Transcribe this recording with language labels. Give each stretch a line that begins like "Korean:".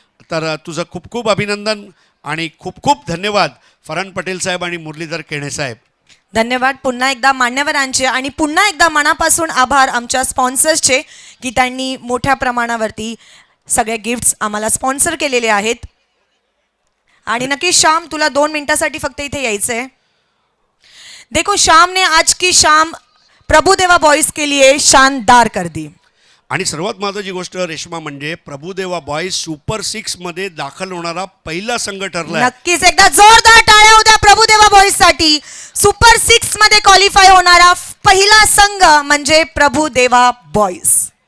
Marathi: तर तुझं खूप अभिनंदन आणि खूप धन्यवाद फरहान पटेल साहेब आणि मुरलीधर केणे साहेब. धन्यवाद पुन्हा एकदा मान्यवरांचे आणि पुन्हा एकदा मनापासून आभार आमच्या स्पॉन्सर्सचे की त्यांनी मोठ्या प्रमाणावरती सगळे गिफ्ट्स आम्हाला स्पॉन्सर केलेले आहेत. आणि नक्की श्याम, तुला 2 मिनिटासाठी फक्त इथे यायचं आहे.
Hindi: देखो श्याम ने आज की शाम प्रभुदेवा बॉयज के लिए शानदार कर दी.
Marathi: आणि सर्वात महत्त्वाची गोष्ट रेश्मा म्हणजे प्रभुदेवा बॉईज सुपर 6 मध्ये दाखल होणारा पहिला संघ ठरलाय. नक्कीच एकदा जोरदार टाळ्या होत्या प्रभुदेवा बॉईज साठी. सुपर 6 मध्ये क्वालिफाय होणारा पहिला संघ म्हणजे प्रभुदेवा बॉईज.